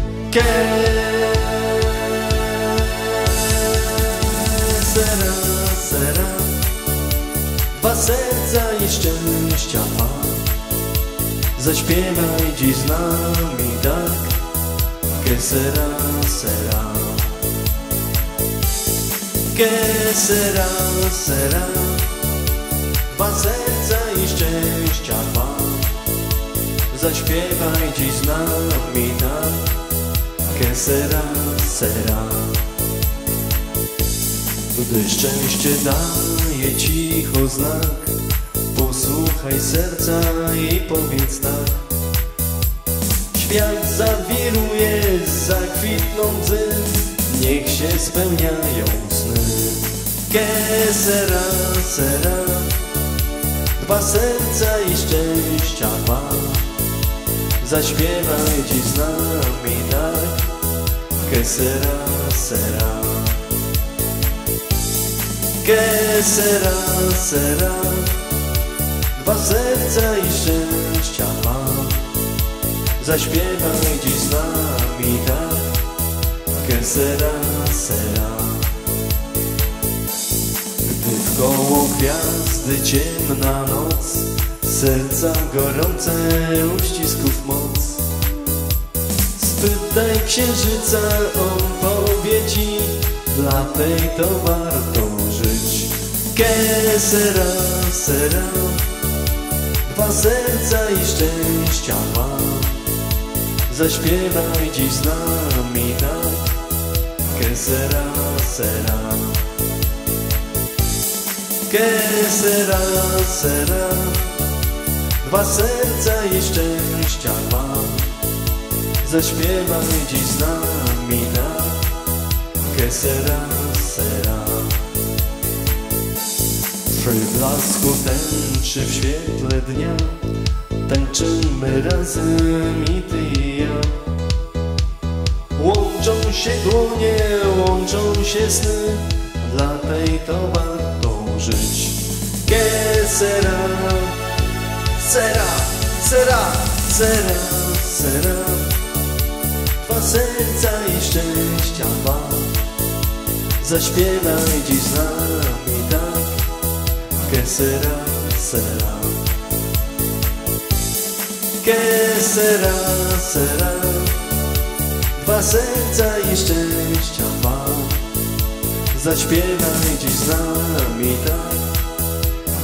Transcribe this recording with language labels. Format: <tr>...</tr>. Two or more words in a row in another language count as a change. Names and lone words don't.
<es>Que sera, sera,</es> <pl>dwa serca i szczęścia ma. Zaśpiewaj dziś z nami tak.</pl> <es>Que sera, sera. Que sera, sera,</es> <pl>dwa serca i szczęścia ma. Zaśpiewaj dziś z nami tak.</pl> <es>Que sera, sera.</es> <pl>Gdy szczęście daje cicho znak, posłuchaj serca i powiedz tak. Świat zawiruje, zakwitną łzy, niech się spełniają sny.</pl> <es>Que sera, sera,</es> <pl>dwa serca i szczęścia ma. Zaśpiewaj dziś z nami tak.</pl> <es>Que sera, sera. Que sera, sera,</es> <pl>dwa serca i szczęścia ma. Zaśpiewaj dziś z nami tak.</pl> <es>Que sera, sera.</es> <pl>Gdy wkoło gwiazdy ciemna noc, serca gorące uścisków moc, spytaj księżyca, on powie ci, dla tej to warto żyć.</pl> <es>Que sera, sera,</es> <pl>dwa serca i szczęścia ma. Zaśpiewaj dziś z nami tak.</pl> <es>Que sera, sera. Que sera, sera,</es> <pl>dwa serca i szczęścia ma. Zaśpiewaj dziś z nami tak.</pl> <es>Que sera, sera.</es> <pl>Przy blasku tęczy w świetle dnia tańczymy razem i ty i ja. Łączą się dłonie, łączą się sny, dla tej to warto żyć.</pl> <es>Que sera, sera, sera, sera, sera,</es> <pl>dwa serca i szczęścia ma. Zaśpiewaj dziś z nami tak.</pl> <es>Que sera, sera. Que sera, sera,</es> <pl>dwa serca i szczęścia ma. Zaśpiewaj dziś z nami tak.</pl>